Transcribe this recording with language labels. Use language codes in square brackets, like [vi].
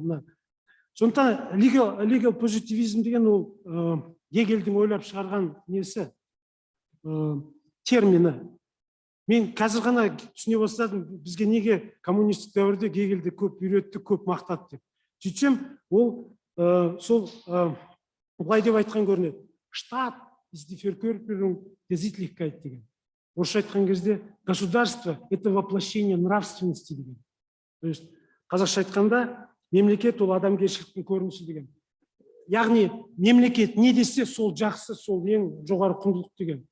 [kk] Мына сондықтан legal позитивизм деген ол Гегельдің ойлап шығарған несі, термині. Мен қазір ғана түсіне бастадым, бізге неге коммунистік дәуірде Гегельді көп үйретті, көп мақтады деп. Сөйтсем, ол сол былай деп айтқан көрінеді. [de] Штат ist die Verkörperung der Sittlichkeit [kk] деген. Орысша айтқан кезде [ru] государство – это воплощение нравственности [kk] деген. [ru] То есть [kk] қазақша айтқанда мемлекет ол адамгершіліктің көрінісі деген. Яғни мемлекет не десе сол жақсы, сол ең жоғары құндылық деген.